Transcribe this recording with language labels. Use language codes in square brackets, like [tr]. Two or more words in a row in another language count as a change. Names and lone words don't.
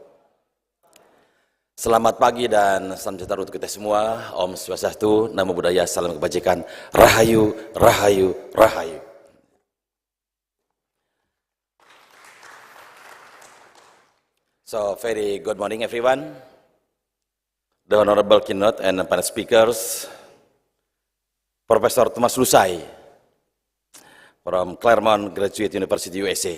[id] Selamat pagi dan salam sejahtera untuk kita semua. Om Swastiastu, Namo Buddhaya, salam kebajikan. Rahayu, rahayu, rahayu. [en] So, very good morning everyone. The Honorable Keynote and panel speakers, Professor Thomas Lusai from Claremont Graduate University, USA.